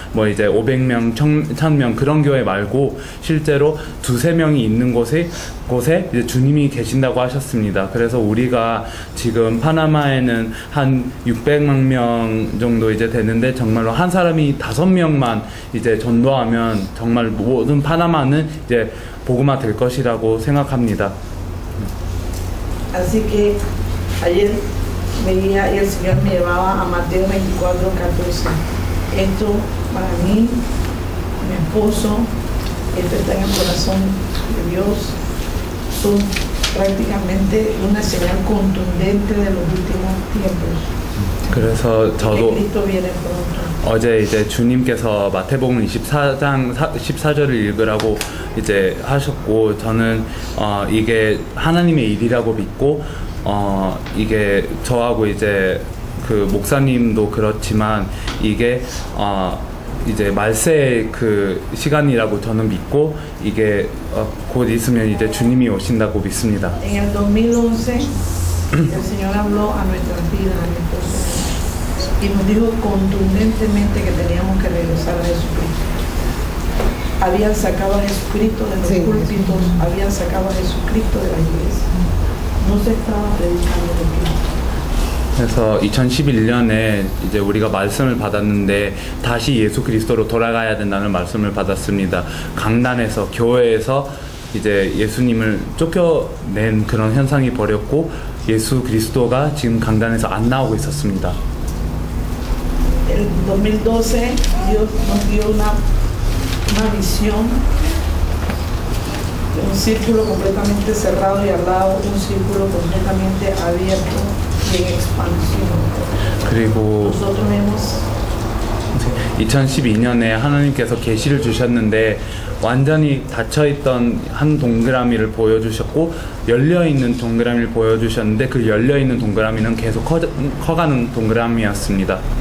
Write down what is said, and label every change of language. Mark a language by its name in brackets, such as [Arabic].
[Korean] 뭐 이제 500명, 1000명 그런 교회 말고 실제로 2-3명이 있는 곳에 이제 주님이 계신다고 하셨습니다. 그래서 우리가 지금 파나마에는 한 600만 명 정도 이제 되는데 정말로 한 사람이 5명만 이제 전도하면 정말 모든 파나마는 이제 복음화 될 것이라고 생각합니다. [Spanish] Así que ayer veía y el Señor me llevaba a Mateo 24:14. Esto para mí, mi esposo, esto está en el corazón de Dios. Son prácticamente una señal contundente de los últimos tiempos. [Korean] 그래서 저도 [Spanish] Cristo viene pronto. [Korean] 어제 이제 주님께서 마태복음 24장 14절을 읽으라고 이제 하셨고 저는 이게 하나님의 일이라고 믿고 이게 저하고 이제 그 목사님도 그렇지만 이게 이제 말세의 그 시간이라고 저는 믿고 이게 곧 있으면 이제 주님이 오신다고 믿습니다. [Spanish] En el 2011 el Señor habló a nuestras vidas, a mi esposo, y nos dijo contundentemente que teníamos que regresar a Jesucristo. Habían sacado a Jesucristo de los púlpitos, habían sacado a Jesucristo de la iglesia. No se estaba predicando de Cristo. [Korean] 그래서 2011년에 이제 우리가 말씀을 받았는데 다시 예수 그리스도로 돌아가야 된다는 말씀을 받았습니다. 강단에서 교회에서 이제 예수님을 쫓겨낸 그런 현상이 벌였고 예수 그리스도가 지금 강단에서 안 나오고 있었습니다. [Spanish] En 2012 Dios nos dio una visión de un círculo completamente cerrado y al lado un círculo completamente abierto y en expansión. [Korean] 그리고 [Spanish] Nosotros hemos [Korean] 2012년에 하나님께서 계시를 주셨는데 완전히 닫혀있던 한 동그라미를 보여주셨고 열려있는 동그라미를 보여주셨는데 그 열려있는 동그라미는 계속 커가는 동그라미였습니다.